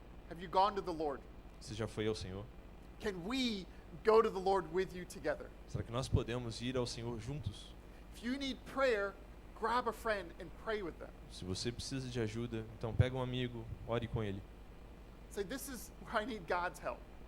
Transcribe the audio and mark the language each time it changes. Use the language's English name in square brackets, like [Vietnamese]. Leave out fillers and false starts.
[English] Have you gone to the Lord? [Portuguese] Você já foi ao Senhor? [English] Can we go to the Lord with you together? [Portuguese] Será que nós podemos ir ao Senhor juntos? [English] If you need prayer, grab a friend and pray with them. [Portuguese] Se você precisa de ajuda, então pega um amigo, ore com ele. [English] Say, this is where I need God's help.